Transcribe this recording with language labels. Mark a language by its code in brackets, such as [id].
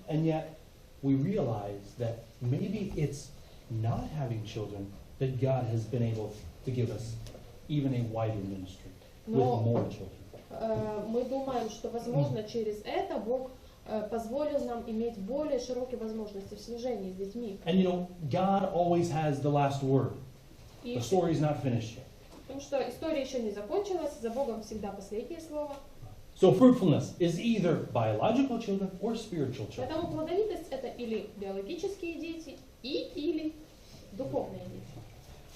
[en] And yet, we realize that maybe it's not having children that God has been able to give us even a wider ministry with more children. [ru] Мы думаем, что, возможно, через это Бог позволил нам иметь более широкие возможности в служении с детьми. [en] And you know, God always has the last word. The story is not finished yet. [ru] Потому что история еще не закончилась, за Богом всегда последнее слово. [en] So fruitfulness is either biological children or spiritual children. [ru] Поэтому плодовитость это или биологические дети, или духовные дети.